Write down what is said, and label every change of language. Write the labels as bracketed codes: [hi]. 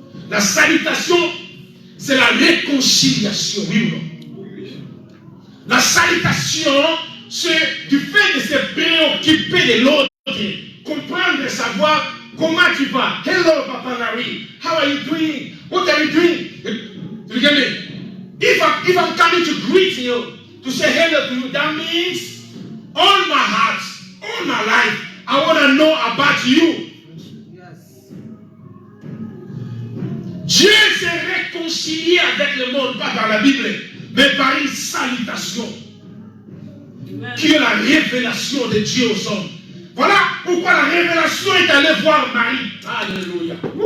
[fr] La salutation, c'est la réconciliation, oui ou non? La salutation, c'est du fait de se préoccuper de l'autre, comprendre et savoir comment tu vas. [en] Hello, Papa Larry. How are you doing? What are you doing? You get me? If I'm coming to greet you, to say hello to you, that means all my heart, all my life, I want to know about you. Yes. [fr] Dieu s'est réconcilié avec le monde, pas par la Bible, mais par une salutation, qui est la révélation de Dieu aux hommes. Voilà pourquoi la révélation est allée voir Marie. Alléluia.